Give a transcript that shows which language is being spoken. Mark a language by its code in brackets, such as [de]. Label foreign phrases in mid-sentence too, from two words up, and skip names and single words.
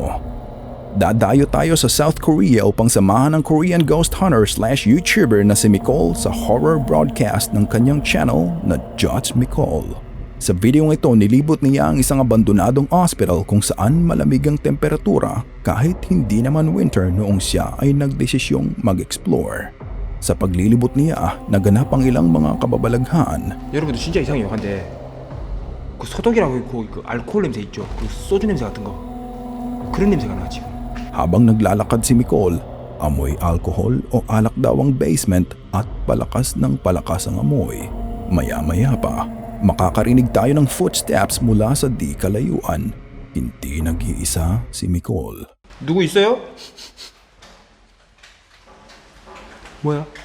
[tl] Dadayo tayo sa South Korea upang samahan ang [en] Korean ghost hunter [tl] / YouTuber na si Micol sa [en] horror broadcast [tl] ng kanyang channel na Jots Micol. Sa video ito, nilibot niya ang isang abandonadong hospital kung saan malamig ang temperatura kahit hindi naman winter noong siya ay nagdesisyong mag-explore. Sa paglilibot niya, naganap ang ilang mga kababalaghan. [ko] 여러분들 진짜 이상해요. 근데 그 소독이라고 있고 그 알코올 냄새 있죠. 그 소주 냄새 같은 거. 그런 냄새가 나 지금. [tl] Habang naglalakad si Micol, amoy alcohol o alak daw ang basement at palakas ng palakas ang amoy. Maya-maya pa, makakarinig tayo ng footsteps mula sa di kalayuan. Hindi nag-iisa si Micol. [ko] 누구 있어요? 뭐야?